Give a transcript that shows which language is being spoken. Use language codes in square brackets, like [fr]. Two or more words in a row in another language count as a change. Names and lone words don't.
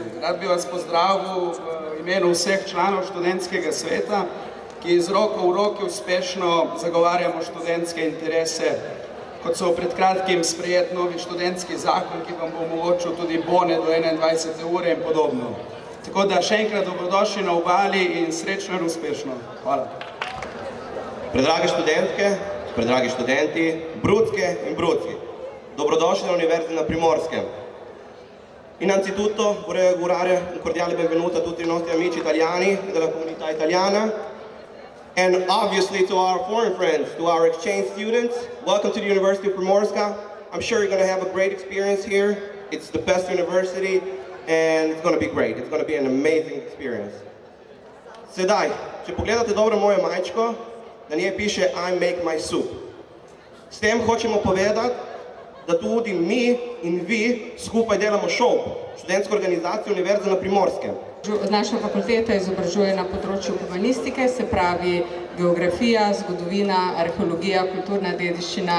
[sl] Rad bi vas pozdravil v imenu vseh članov študentskega sveta, ki z roko v roki uspešno zagovarjamo študentske interese, kot so pred kratkim sprejet novi študentski zakon, ki vam bo omogočil tudi bone do 21. ure in podobno. Tako da še enkrat dobrodošli na Obali in srečno in uspešno. Hvala. Predrage študentke, predragi študenti, Brucke in Bruci, dobrodošli na Univerzi na Primorskem. [it] Innanzitutto vorrei augurare un cordiale benvenuto a tutti i nostri amici italiani e della comunità italiana. [en] And obviously to our foreign friends, to our exchange students, welcome to the University of Primorska. I'm sure you're going to have a great experience here. It's the best university and it's going to be great. It's going to be an amazing experience. [sl] Sedaj, če pogledate dobro mojo majčko, na njej piše [en] I make my soup. [sl] S tem hočemo povedati, da tudi mi in vi skupaj delamo šov, študentsko organizacijo Univerze na Primorskem. Naša fakulteta izobražuje na področju humanistike, se pravi geografija, zgodovina, arheologija, kulturna dediščina.